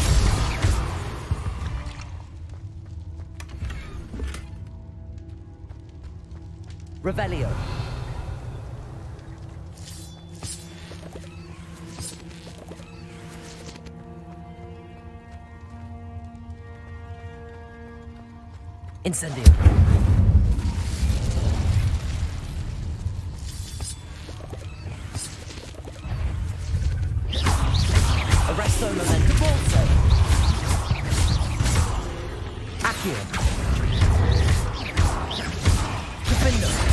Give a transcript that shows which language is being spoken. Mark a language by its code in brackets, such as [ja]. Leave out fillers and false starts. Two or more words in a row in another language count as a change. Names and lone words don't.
[la] Revelio. Incendio. Arresto momento bolso. Accio. Defendo.